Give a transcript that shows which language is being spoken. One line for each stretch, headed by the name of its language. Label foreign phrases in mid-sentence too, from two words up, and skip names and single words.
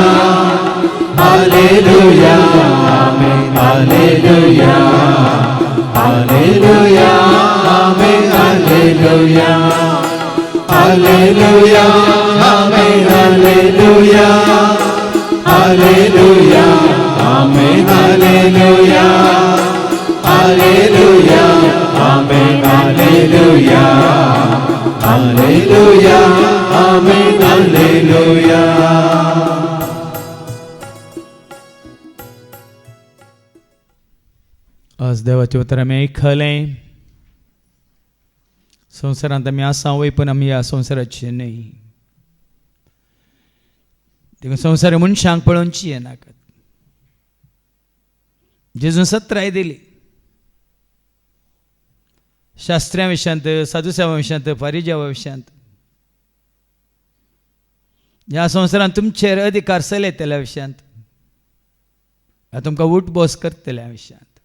Konkani: हालेलुया आमीन हालेलुया, हालेलुया आमीन हालेलुया, हालेलुया आमीन हालेलुया, हालेलुया आमीन हालेलुया, हालेलुया आमीन हालेलुया, हालेलुया आमीन हालेलुया। आज देवाचे उतर आमी आयकलें. संवसारांत आमी आसा वय पूण आमी ह्या संवसाराचे न्हय. देखून संवसार मनशांक पळोवनची येनाकात. जेजून सत्राय दिली. शास्त्र्यां विशयांत, साधुसेवा विशयांत, फारिजेवा विशयांत, ह्या संवसारांत तुमचेर अधिकार चलयतल्या विशयांत, तुमकां उठ बस करतल्या विशयांत.